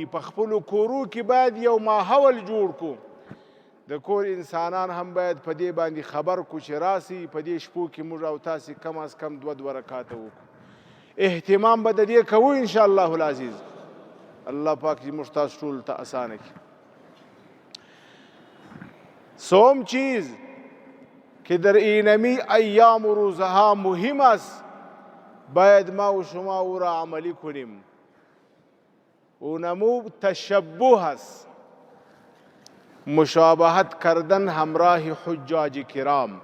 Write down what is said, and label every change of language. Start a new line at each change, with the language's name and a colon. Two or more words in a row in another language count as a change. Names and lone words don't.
Pashto: په خپلو کورو کې باید یو ماحول جوړ کړو. د کور انسانان هم باید په دې باندې خبر کو چې راسي په دې شپو کې موږ او تاسې کم از کم 2 رکاته وکړو. اهتمام به د دې کوو
Arabic: انشاءالله العزیز.
Pashto: الله پاک دې موږ تاسو ټول ته اسانه کړي.
Persian: سوم چیز که در اینمی ایام و روزها مهم است، باید ما و شما او را عملی کنیم. اونمو تشبه است، مشابهت کردن همراه حجاج کرام.